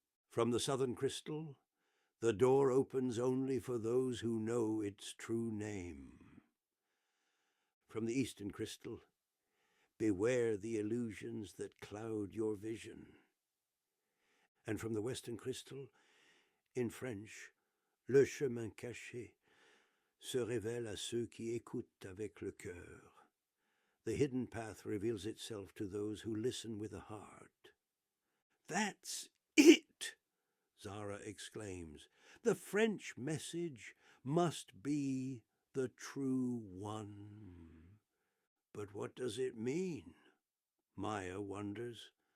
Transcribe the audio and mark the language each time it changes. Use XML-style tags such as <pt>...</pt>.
<en>From the southern crystal, the door opens only for those who know its true name. From the eastern crystal, beware the illusions that cloud your vision. And from the western crystal, in French,</en> <fr>le chemin caché se révèle à ceux qui écoutent avec le cœur.</fr> <en>The hidden path reveals itself to those who listen with the heart. That's it, Zara exclaims. The French message must be the true one. But what does it mean? Maya wonders.</en>